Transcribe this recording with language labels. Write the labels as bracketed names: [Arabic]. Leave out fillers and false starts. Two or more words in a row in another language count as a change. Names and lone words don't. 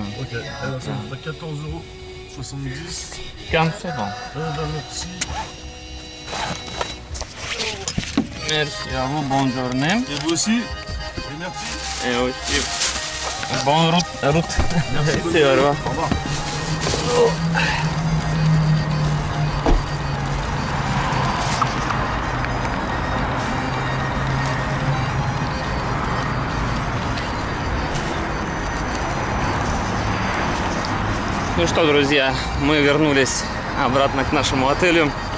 [French] Ok, alors ça va 14,70 €. 15 c'est bon. Merci. Merci à vous, bonne journée. Et vous aussi. Et merci. Et aussi, bonne route. Merci. Merci, au revoir. Au revoir. [Russian] Ну что, друзья, мы вернулись обратно к нашему отелю.